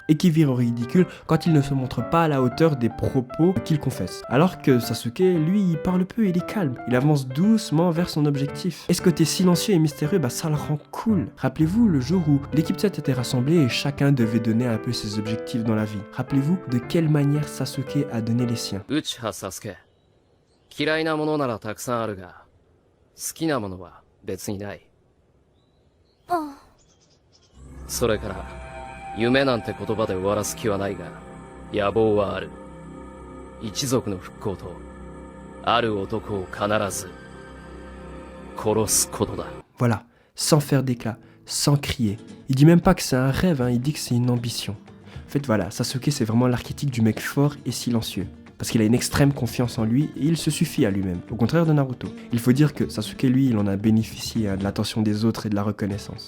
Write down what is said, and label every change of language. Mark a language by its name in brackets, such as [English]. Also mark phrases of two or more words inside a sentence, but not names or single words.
[French] Et qui vire au ridicule quand il ne se montre pas à la hauteur des propos qu'il confesse. Alors que Sasuke, lui, il parle peu, il est calme. Il avance doucement vers son objectif. Et ce côté silencieux et mystérieux, bah ça le rend cool. Rappelez-vous le jour où l'équipe 7 était rassemblée et chacun devait donner un peu ses objectifs dans la vie. Rappelez-vous de quelle manière Sasuke a donné les siens. [Japanese] Uchiha Sasuke. 嫌いなものならたくさんあるが、好きなものは別にない。それから、夢なんて言葉で終わらす気はないが、野望はある。一族の復興と、ある男を必ず、殺すことだ。 [French] Voilà, sans faire d'éclat, sans crier. Il dit même pas que c'est un rêve, hein, il dit que c'est une ambition. En fait voilà, Sasuke c'est vraiment l'archétype du mec fort et silencieux. parce qu'il a une extrême confiance en lui et il se suffit à lui-même, au contraire de Naruto. Il faut dire que Sasuke, lui, il en a bénéficié de l'attention des autres et de la reconnaissance.